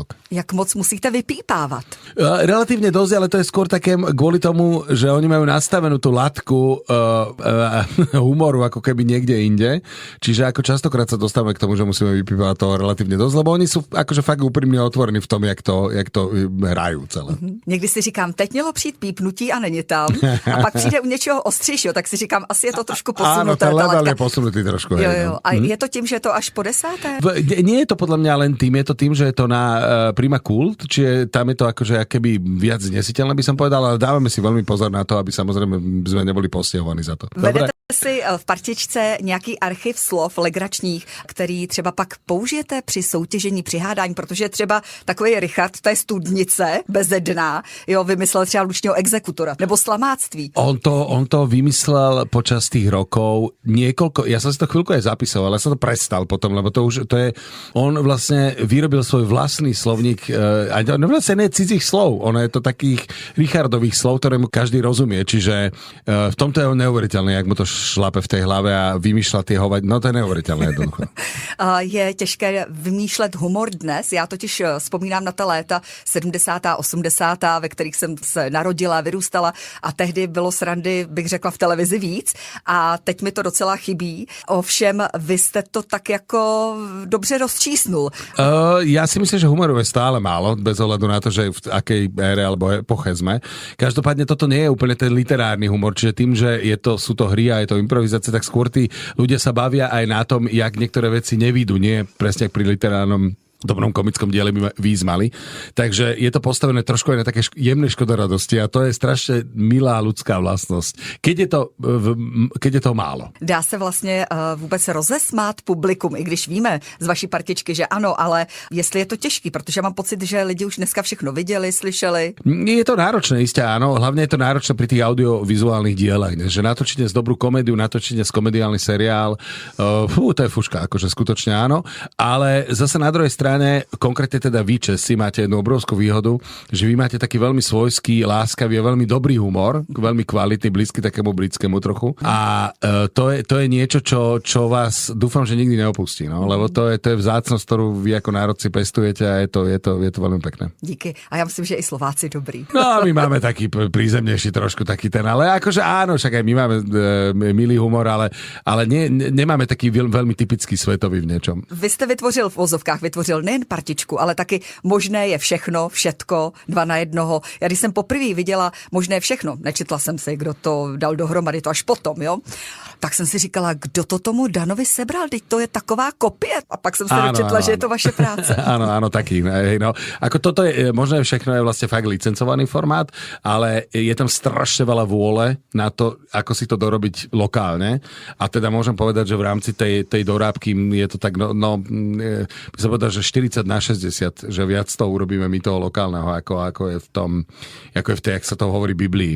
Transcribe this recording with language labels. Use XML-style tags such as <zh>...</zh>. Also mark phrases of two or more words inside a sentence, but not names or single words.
<cs>Jak moc musíte vypípávat?</cs> <sk>Relatívne dosť, ale to je skôr také kvôli tomu, že oni majú nastavenú tú latku humoru ako keby niekde inde. Čiže ako častokrát sa dostávame k tomu, že musíme vypípávať toho relatívne dosť, lebo oni sú akože fakt úprimne otvorení v tom, jak to hrajú celé.</sk> <cs>Někdy si říkám, teď mělo přijít pípnutí a není tam. A pak přijde u něčeho ostřejšího, tak si říkám, asi je to trošku posunuté.</cs> <sk>Áno, ten level je posunutý trošku.</sk> <cs>Jo. A je to tím, že je to až po 10?</cs> <sk>Nie je to podľa mňa len tým, je to tým, že je to na Prima Kult, čiže tam je to akože akéby viac znesiteľné, by som povedal, ale dávame si veľmi pozor na to, aby samozrejme sme neboli postihovaní za to.</sk> <cs>Vedete si v partičce nějaký archiv slov legračních, který třeba pak použijete při soutěžení, při hádání, protože třeba takový Richard, to je studnice bezedná, jo, vymyslel třeba lučního exekutora, nebo slamáctví.</cs> <sk>On to vymyslel počas tých rokov niekoľko, ja som si to chvíľku aj zapisoval, ale som to prestal potom, lebo to je, on vlastne vyrobil svoj vlastný slovník, a vlastne nie cudzích slov, ono je to takých Richardových slov, ktorému každý rozumie, čiže v tomto je on neuveriteľný, jak mu to šlape v tej hlave a vymýšľa tie hovať, no to je neuveriteľné jednoducho.</sk> <cs>Je těžké vymýšlet humor dnes, já totiž vzpomínám na ta léta 70. 80., ve kterých jsem se narodila, vyrůstala a tehdy bylo srandy, bych řekla, v televizi víc a teď mi to docela chybí. Ovšem, vy jste to tak jako dobře rozčísnul.</cs> <sk>Ja si myslím, že humoru je stále málo, bez ohľadu na to, že v akej ére alebo epoche sme. Každopádne toto nie je úplne ten literárny humor, čiže tým, že sú to hry a je to improvizácia, tak skôr tí ľudia sa bavia aj na tom, jak niektoré veci nevídu, nie presne pri literárnom dobrom komickom diele by výjsť mali. Takže je to postavené trošku aj na také jemné škodoradosti a to je strašne milá ľudská vlastnosť. Keď je to málo.</sk> <cs>Dá se vlastně vůbec rozesmát publikum, i když víme z vaší partičky, že ano, ale jestli je to těžký, protože mám pocit, že lidi už dneska všechno viděli, slyšeli.</cs> <sk>Je to náročné, isté áno. Hlavne je to náročné pri tých audiovizuálnych dielach, že natočíte z dobrú komédiu, natočíte z komediálny seriál, to je fuška, akože skutočne áno. Ale zase na druhej strane konkrétne teda vy Česi máte jednu obrovskú výhodu, že vy máte taký veľmi svojský, láskavý a veľmi dobrý humor, veľmi kvalitný, blízky takému britskému trochu. A to je niečo, čo vás dúfam, že nikdy neopustí, no? Lebo to je vzácnosť, ktorú vy ako národ si pestujete a je to veľmi pekné.</sk> <cs>Díky. A ja myslím, že i Slováci dobrý.</cs> <sk>No, my máme taký prízemnejší trošku taký ten, ale akože áno, však aj my máme milý humor, ale nemáme taký veľmi typický svetový v niečom.</sk> <cs>Vy ste vytvořil v ozovkách, nejen partičku, ale taky Možné je všechno, všetko, 2 na 1. Já když jsem poprvé viděla Možné všechno, nečetla jsem si, kdo to dal dohromady, to až potom, jo, tak jsem si říkala, kdo to tomu Danovi sebral, teď to je taková kopie. A pak jsem se dočetla, že je to vaše práce. Áno,</cs> <sk>taký. No. Ako toto je, Možné všechno je vlastne fakt licencovaný formát, ale je tam strašne veľa vôle na to, ako si to dorobiť lokálne. A teda môžem povedať, že v rámci tej dorábky je to tak, by som povedal, že 40/60, že viac toho urobíme my toho lokálneho, ako je v tom, ako je v tej, jak sa to hovorí, Biblii.</sk>